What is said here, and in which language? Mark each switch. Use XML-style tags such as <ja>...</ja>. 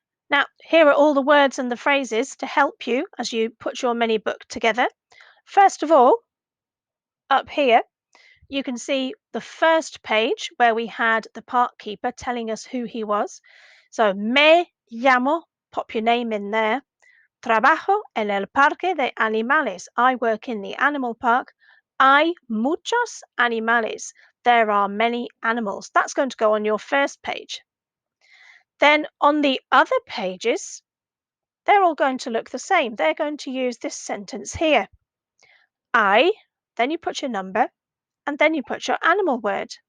<en>Now, here are all the words and the phrases to help you as you put your mini book together. First of all, up here, you can see the first page where we had the park keeper telling us who he was. So,</en> <es>me llamo,</es> <en>pop your name in there.</en> <es>Trabajo en el parque de animales.</es> <en>I work in the animal park.</en> <es>Hay muchos animales.</es> <en>There are many animals. That's going to go on your first page. Then on the other pages, they're all going to look the same. They're going to use this sentence here. I, then you put your number, and then you put your animal word.</en>